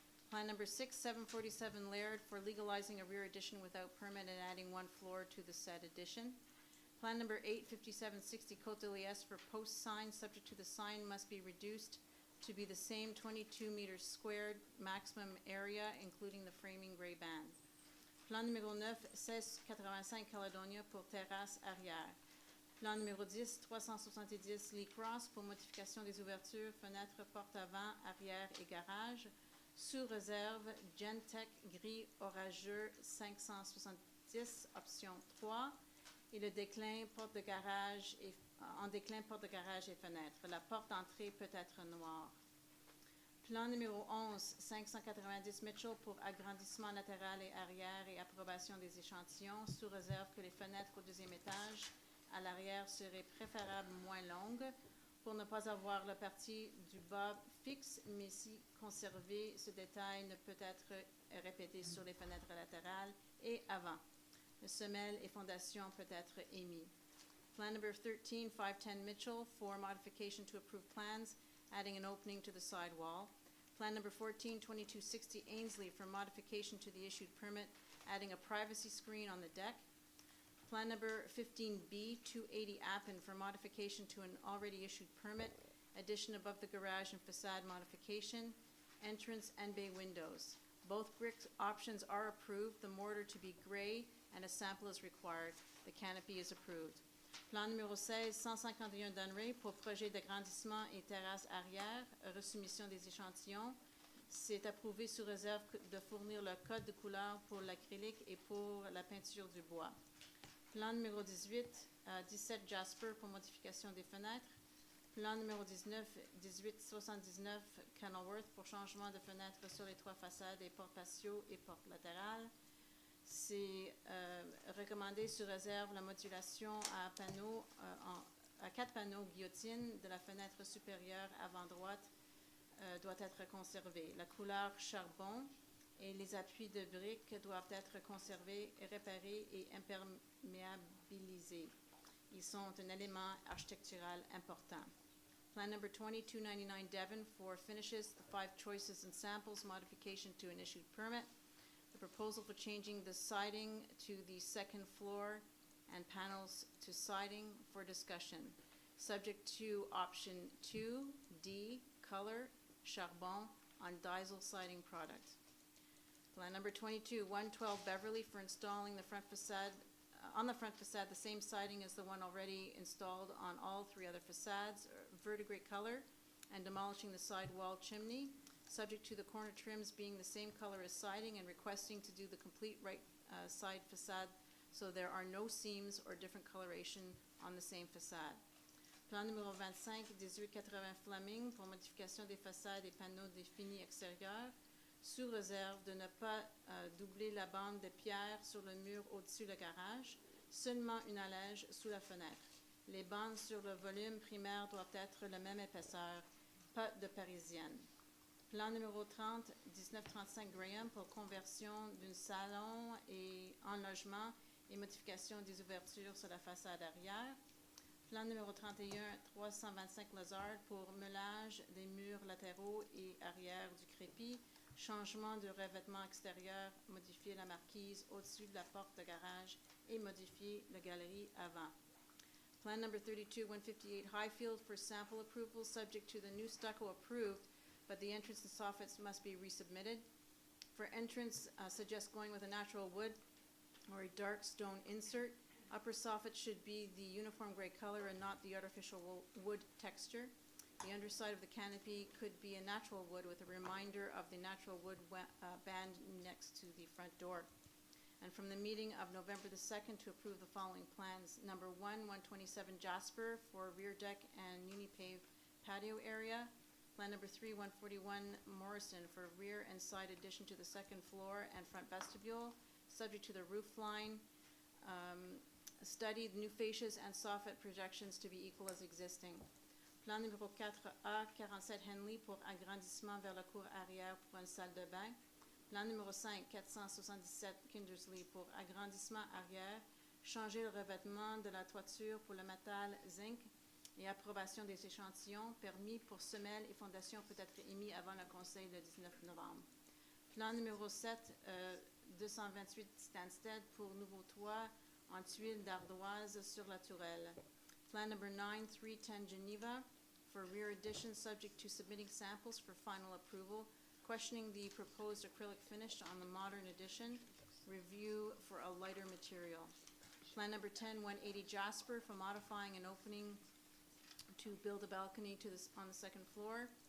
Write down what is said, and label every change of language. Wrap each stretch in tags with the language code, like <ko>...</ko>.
<en>Plan Number 6, 747 Laird for legalizing a rear addition without permit and adding one floor to the said addition. Plan Number 8, 5760 Côte de Liesse for post sign, subject to the sign must be reduced to be the same 22 meters squared maximum area, including the framing gray band.</en> <fr>Plan numéro 9, 1685 Caledonia pour terrasse arrière. Plan numéro 10, 370 Lee Cross pour modification des ouvertures, fenêtres, portes avant, arrière et garage. Sous réserve, Gentech gris orageux 570, option 3. Et le déclin, porte de garage et en déclin, porte de garage et fenêtre. La porte d'entrée peut être noire. Plan numéro 11, 590 Mitchell pour agrandissement latéral et arrière et approbation des échantillons, sous réserve que les fenêtres au deuxième étage à l'arrière seraient préférables moins longues pour ne pas avoir la partie du bas fixe, mais si conservé, ce détail ne peut être répété sur les fenêtres latérales et avant. Le semelle et fondation peut être émis.</fr> <en>Plan number 13, 510 Mitchell for modification to approved plans, adding an opening to the side wall. Plan number 14, 2260 Ainsley for modification to the issued permit, adding a privacy screen on the deck. Plan number 15B, 280 Appin for modification to an already issued permit, addition above the garage and facade modification, entrance and bay windows. Both brick options are approved, the mortar to be gray, and a sample is required. The canopy is approved.</en> <fr>Plan numéro 16, 151 Dunray pour projet d'agrandissement et terrasse arrière, resoumission des échantillons. C'est approuvé sous réserve de fournir le code de couleur pour l'acrylique et pour la peinture du bois. Plan numéro 18, 17 Jasper pour modification des fenêtres. Plan numéro 19, 1879 Kenilworth pour changement de fenêtres sur les trois façades et portes patio et portes latérales. C'est recommandé sous réserve la modulation à panneaux, à 4 panneaux guillotine de la fenêtre supérieure avant droite doit être conservée. La couleur charbon et les appuis de briques doivent être conservés, réparés et imperméabilisés. Ils sont un élément architectural important.</fr> <en>Plan number 2299 Devon for finishes, the 5 choices and samples, modification to an issued permit. The proposal for changing the siding to the second floor and panels to siding for discussion. Subject to option 2D, color, charbon on diesel siding product. Plan number 22, 112 Beverly for installing the front facade, on the front facade, the same siding as the one already installed on all 3 other facades, verdigris color, and demolishing the side wall chimney, subject to the corner trims being the same color as siding, and requesting to do the complete right side facade so there are no seams or different coloration on the same facade.</en> <fr>Plan numéro 25, 1880 Fleming pour modification des façades et panneaux définis extérieurs, sous réserve de ne pas doubler la bande de pierre sur le mur au-dessus du garage, seulement une allège sous la fenêtre. Les bandes sur le volume primaire doivent être la même épaisseur, pas de parisienne. Plan numéro 30, 1935 Graham pour conversion d'un salon et en logement et modification des ouvertures sur la façade arrière. Plan numéro 31, 325 Lazard pour meulage des murs latéraux et arrière du crépi, changement de revêtement extérieur, modifier la marquise au-dessus de la porte de garage et modifier la galerie avant.</fr> <en>Plan number 32, 158 Highfield for sample approval, subject to the new stucco approved, but the entrance and soffits must be resubmitted. For entrance, suggest going with a natural wood or a dark stone insert. Upper soffit should be the uniform gray color and not the artificial wood texture. The underside of the canopy could be a natural wood with a reminder of the natural wood band next to the front door. And from the meeting of November the 2nd to approve the following plans. Number 1, 127 Jasper for rear deck and uni-pave patio area. Plan number 3, 141 Morrison for rear and side addition to the second floor and front vestibule, subject to the roof line. Study the new fascias and soffit projections to be equal as existing.</en> <fr>Plan numéro 4A, 47 Henley pour agrandissement vers la cour arrière pour une salle de bain. Plan numéro 5, 477 Kindersley pour agrandissement arrière, changer le revêtement de la toiture pour le métal zinc et approbation des échantillons. Permis pour semelles et fondations peut être émis avant le conseil le 19 novembre. Plan numéro 7, 228 Stansted pour nouveau toit en tuiles d'ardoise sur la tourelle.</fr> <en>Plan number 9, 310 Geneva for rear addition, subject to submitting samples for final approval, questioning the proposed acrylic finish on the modern addition, review for a lighter material. Plan number 10, 180 Jasper for modifying an opening to build a balcony on the second floor.</en>